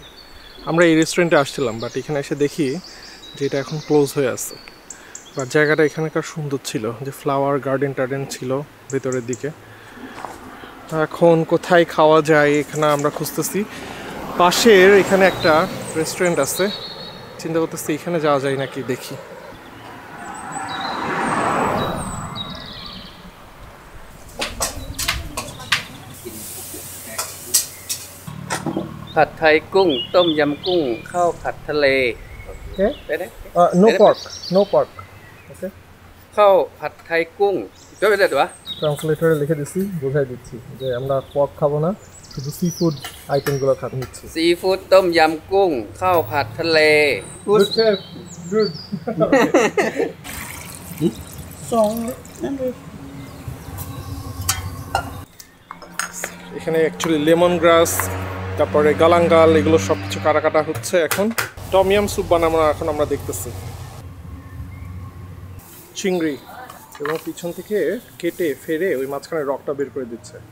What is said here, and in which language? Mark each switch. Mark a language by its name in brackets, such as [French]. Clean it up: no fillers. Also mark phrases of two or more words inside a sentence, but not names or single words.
[Bangla] আমরা এই রেস্টুরেন্টে আসছিলাম, বাট এখানে এসে দেখি যে এটা এখন ক্লোজ হয়ে আছে। বাট জায়গাটা এখানকার সুন্দর ছিল, যে [English] flower garden [Bangla] টার্ডেন ছিল ভেতরের দিকে। এখন কোথায় খাওয়া যায় এখানে আমরা খুঁজতেছি। পাশের এখানে একটা রেস্টুরেন্ট আছে, চিন্তা করতেছি এখানে যাওয়া যায় নাকি দেখি। [Thai] ผัดไทยกุ้งต้มยำกุ้งข้าวผัดทะเล Okay. ได้ไหม [English] No pork, no pork. Okay. [Thai] ข้าวผัดไทยกุ้งก็เป็นอะไรวะ [Bangla] ট্রান্সলেটরে লিখে দিচ্ছি, বোঝাই দিচ্ছি যে আমরা পর্ক খাবো না, শুধু [English] sea food [Bangla] আইটেমগুলো নিচ্ছি। [Thai] ซีฟู้ดต้มยำกุ้งข้าวผัดทะเล [English] Good chef, good. [Bangla] এখানে অ্যাকচুয়ালি [English] lemon grass, [Bangla] তারপরে গালাঙ্গাল, এগুলো সব কিছু কাটা হচ্ছে এখন। টমিয়াম স্যুপ বানাবো এখন আমরা দেখতেছি। চিংড়ি এবং পিছন থেকে কেটে ফেরে ওই মাঝখানে রকটা বের করে দিচ্ছে।